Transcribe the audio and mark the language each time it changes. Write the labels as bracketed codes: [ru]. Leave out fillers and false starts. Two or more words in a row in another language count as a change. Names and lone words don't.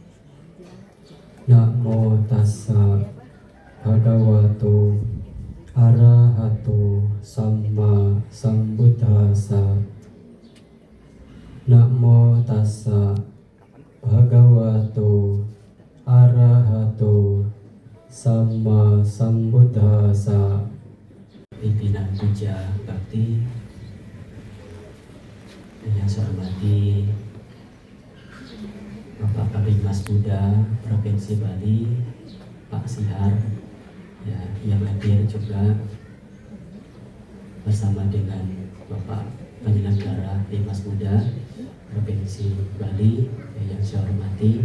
[pi] Namo Tassa Bhagavato Arahato Sama Sambuddhassa. Namo Tassa Bhagavato Arahato Sama Sambuddhassa. [id] Pimpinan Puja Bakti yang saya hormati Bapak Kabid Mas Buddha Provinsi Bali, Pak Sihar, ya, yang hadir juga bersama dengan Bapak Penyelenggara Bimas Buddha Provinsi Bali, ya, yang saya hormati.